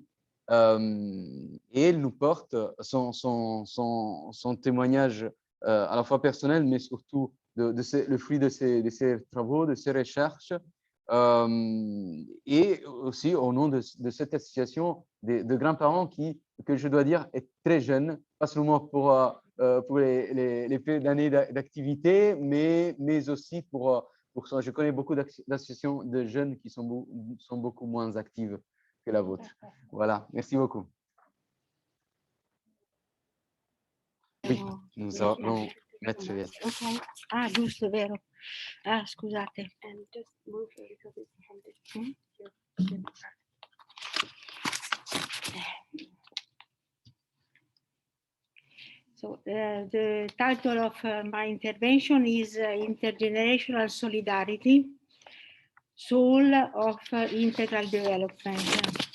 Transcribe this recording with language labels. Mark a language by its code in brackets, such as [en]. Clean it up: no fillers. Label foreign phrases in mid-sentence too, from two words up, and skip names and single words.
[fr] Et elle nous porte son témoignage à la fois personnel, mais surtout le fruit de ses travaux, de ses recherches, et aussi au nom de cette association de grands-parents que je dois dire est très jeune, pas seulement pour les peu d'années d'activité, mais aussi pour ça. Je connais beaucoup d'associations de jeunes qui sont beaucoup moins actives que la vôtre. Voilà, merci beaucoup. Oui, nous allons mettre via. [it] Ok. Ah, giusto, vero. Ah, scusate. [en] So the title of my intervention is Intergenerational Solidarity, Soul of Integral Development.